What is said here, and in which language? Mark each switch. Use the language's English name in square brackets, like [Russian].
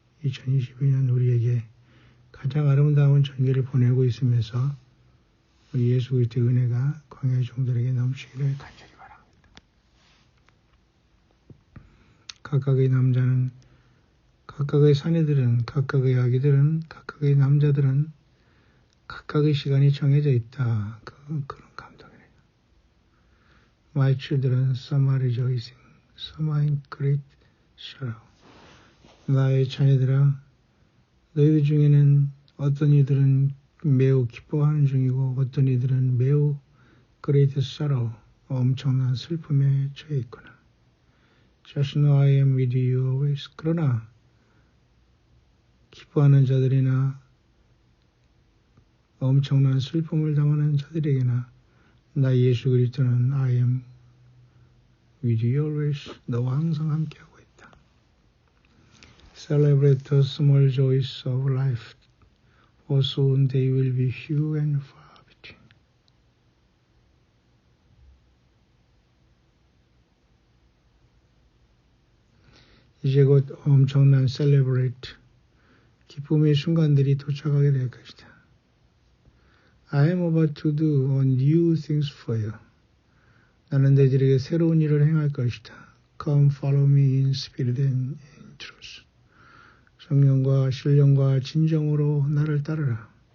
[Korean] 2022년 우리에게 가장 아름다운 절기를 보내고 있으면서 우리 예수 그리스도의 은혜가 광야의 종들에게 넘치기를 간절히 바랍니다. 각각의 남자는, 각각의 사내들은, 각각의 아기들은, 각각의 남자들은 각각의 시간이 정해져 있다. 그런 감동이네요. [English] My children, some are rejoicing, some are in great sorrow. [Korean] 나의 자녀들아, 너희들 중에는 어떤 이들은 매우 기뻐하는 중이고 어떤 이들은 매우 [English] great sorrow, [Korean] 엄청난 슬픔에 처해 있구나. [English] Just know I am with you always. [Korean] 그러나 기뻐하는 자들이나 엄청난 슬픔을 당하는 자들에게나 나 예수 그리스도는 [English] I am with you always, [Korean] 너와 항상 함께하고 있다. [English] Celebrate the small joys of life, for soon they will be few and far between. [Korean] 이제 곧 엄청난 celebrate, 기쁨의 순간들이 도착하게 될 것이다. [English] I am about to do new things for you. [Korean] 나는 너희들에게 새로운 일을 행할 것이다. [English] Come follow me in spirit and in truth. [Korean] 성령과 신령과 진정으로 나를 따르라.